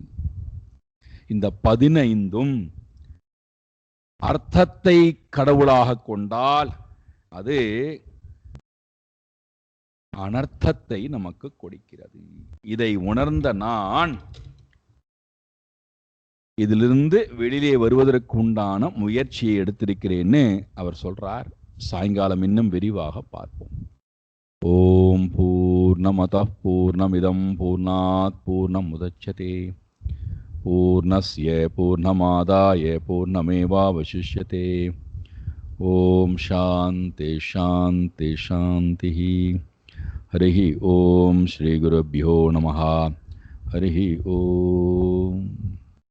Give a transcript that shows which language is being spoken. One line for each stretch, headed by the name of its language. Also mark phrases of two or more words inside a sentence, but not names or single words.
Tamil: இந்த 15ம் அர்த்தத்தை கடவுளாக கொண்டால் அது அனர்த்தத்தை நமக்கு கொடுக்கிறது. இதை உணர்ந்த நான் இதிலிருந்து வெளியே வருவதற்கு உண்டான முயற்சியை எடுத்திருக்கிறேன்னு அவர் சொல்றார். சாயங்காலம் இன்னும் விரிவாக பார்ப்போம்.
Sanskrit: ॐ पूर्णमदः पूर्णमिदं पूर्णात् पूर्णमुदच्यते पूर्णस्य पूर्णमादाय पूर्णमेवावशिष्यते. ॐ शान्ति शान्ति शान्ति. हरिः ॐ श्री गुरुभ्यो नमः. हरिः ॐ.